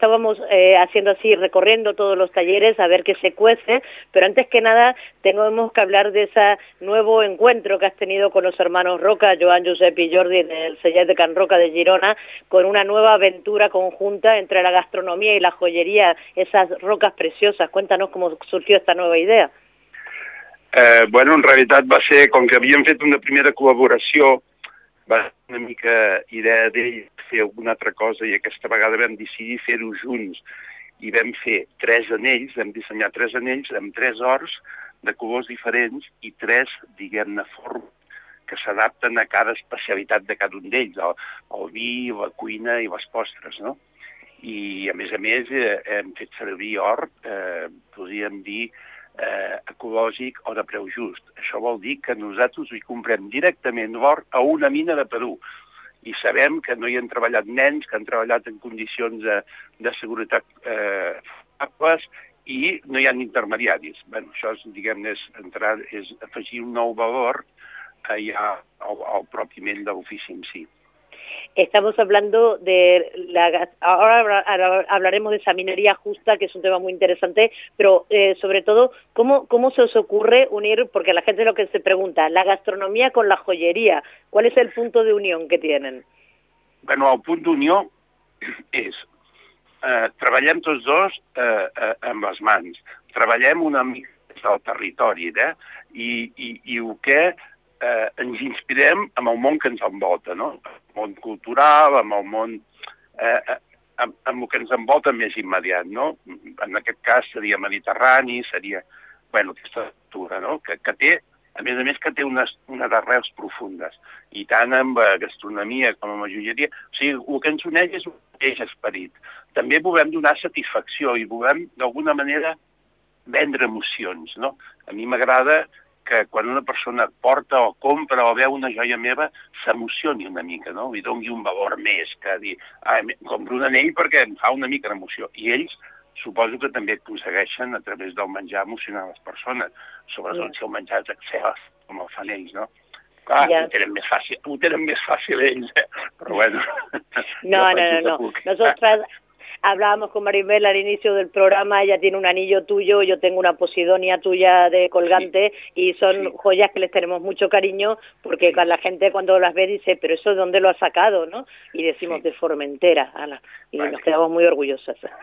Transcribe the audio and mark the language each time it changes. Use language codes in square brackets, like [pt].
[es] Estábamos haciendo así, recorriendo todos los talleres a ver qué se cuece, pero antes que nada tenemos que hablar de ese nuevo encuentro que has tenido con los hermanos Roca, Joan, Josep y Jordi, del Celler de Can Roca de Girona, con una nueva aventura conjunta entre la gastronomía y la joyería, esas rocas preciosas. Cuéntanos cómo surgió esta nueva idea. [ca] En realitat va ser com que havíem fet una primera col·laboració, va ser una mica idea d'ell fer alguna altra cosa i aquesta vegada vam decidir fer-ho junts i vam fer tres anells, vam dissenyar tres anells amb tres ors de colors diferents i tres, diguem-ne, formes que s'adapten a cada especialitat de cada un d'ells, el vi, la cuina i les postres, no? I, a més, hem fet servir or, podríem dir, ecològic o de preu just. Això vol dir que nosaltres hi comprem directament l'or a una mina de Perú i sabem que no hi han treballat nens, que han treballat en condicions de seguretat fables i no hi ha intermediaris. Això és, diguem-ne, és afegir un nou valor al propi ment de l'ofici en si. [es] Estamos hablando de la... Ahora hablaremos de esa minería justa, que es un tema muy interesante, pero sobre todo, ¿cómo se os ocurre unir, porque la gente lo que se pregunta, la gastronomía con la joyería? ¿Cuál es el punto de unión que tienen? Bueno, el punto de unión es... [ca] treballem tots dos amb les mans. Treballem una mica del territori, ¿eh? I el que... ens inspirem en el món que ens envolta, no? El món cultural, en el món... en el que ens envolta més immediat, no? En aquest cas seria mediterrani, seria... Bueno, aquesta cultura, no? Que té, a més, que té unes arrels profundes. I tant amb gastronomia com amb joieria. O sigui, el que ens uneix és un mateix esperit. També volem donar satisfacció i volem, d'alguna manera, vendre emocions, no? A mi m'agrada... que quan una persona porta o compra o veu una joia meva, s'emocioni una mica, no? Li doni un valor més, que dir, compro un anell perquè em fa una mica d'emoció. I ells suposo que també aconsegueixen a través del menjar emocionar les persones, sobretot si el menjar és excel·lent, com el fan ells, no? Clar, ja. ho tenen més fàcil ells, però bueno... No. Nosaltres... [es] Hablábamos con Maribel al inicio del programa, ella tiene un anillo tuyo, yo tengo una posidonia tuya de colgante, sí. Y son sí. Joyas que les tenemos mucho cariño, porque sí. La gente cuando las ve dice, pero eso ¿de dónde lo ha sacado, no? Y decimos, sí. De Formentera, ala. Y vale. Nos quedamos muy orgullosas.